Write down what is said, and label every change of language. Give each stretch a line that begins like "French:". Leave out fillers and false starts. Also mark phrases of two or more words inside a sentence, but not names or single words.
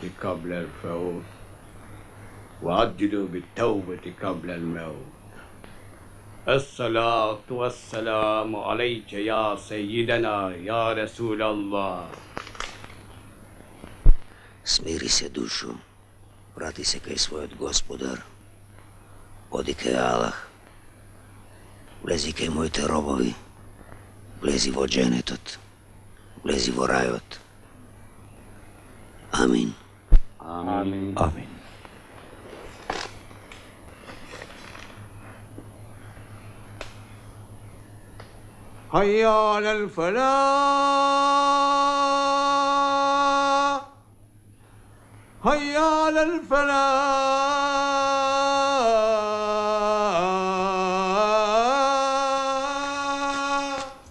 Arabic: قبل الفوت وعجلوا بالتوبة قبل الموت الصلاة والسلام عليك يا سيدنا يا رسول الله.
Macedonian: Смири се душо, врати се кај својот господар, оди кај Аллах, влези кај моите робови, влези во дженетот, влези во рајот. Амин.
Arabic: آمين آمين. هيا على الفلاح هيا على الفلاح